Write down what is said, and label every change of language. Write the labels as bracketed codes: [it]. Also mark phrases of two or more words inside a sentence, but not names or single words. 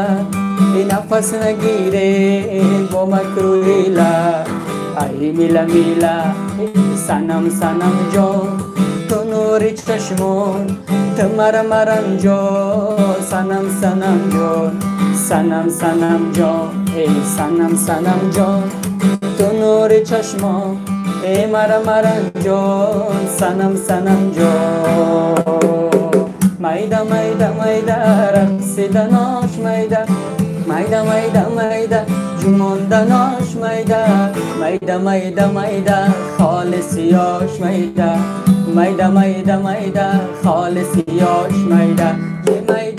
[fa] ای نفس نگیره با مکرو هیلا ای میلا میلا سنم سنم جان تو نور چشمون تو مرم جان سنم سنم جان سنم سنم جان ای سنم سنم جان تو نور چشمون ای مرم جان سنم سنم [uz] جان mayda mayda mayda raqsida nosh mayda mayda mayda mayda jumonda nosh mayda mayda mayda mayda xolis yosh mayda mayda mayda mayda xolis yosh mayda ye mayda